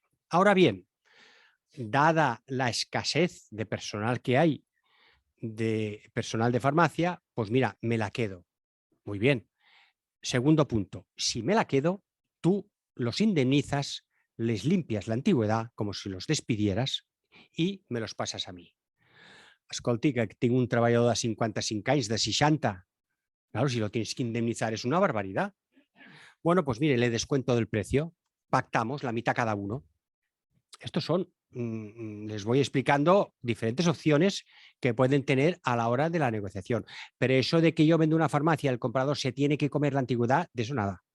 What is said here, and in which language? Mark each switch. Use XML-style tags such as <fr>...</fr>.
<es>Ahora bien, dada la escasez de personal que hay, de personal de farmacia, pues mira, me la quedo. Muy bien. Segundo punto. Si me la quedo, tú los indemnizas, les limpias la antigüedad como si los despidieras</es> <ca>i me los passes a mi. Escolti, que tinc un treballador de 55 anys, de 60.</ca> <es>Claro, si lo tienes que indemnizar es una barbaridad. Bueno, pues mire, le descuento del precio. Pactamos la mitad cada uno. Estos son, les voy explicando diferentes opciones que pueden tener a la hora de la negociación. Pero eso de que yo vendo una farmacia, el comprador se tiene que comer la antigüedad, de eso nada.</es>